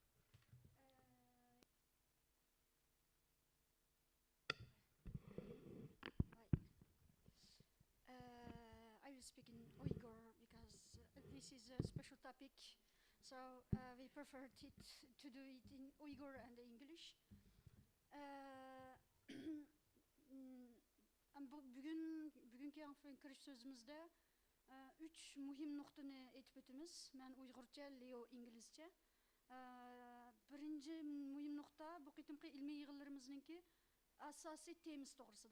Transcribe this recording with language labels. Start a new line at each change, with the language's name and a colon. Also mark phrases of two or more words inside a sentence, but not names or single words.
English: I will speak in Uyghur because this is a special topic, so we preferred to do it in Uyghur and English.
Uyghur: Bugünkü kiriş sözümüzde üç muhim noktani aytib ötemiz. Men Uyg'urcha, Leo İngilizce. Birinci muhim nokta bu qitimqi ilmiy yig'inlarimizningki asosiy temasi to'g'risida.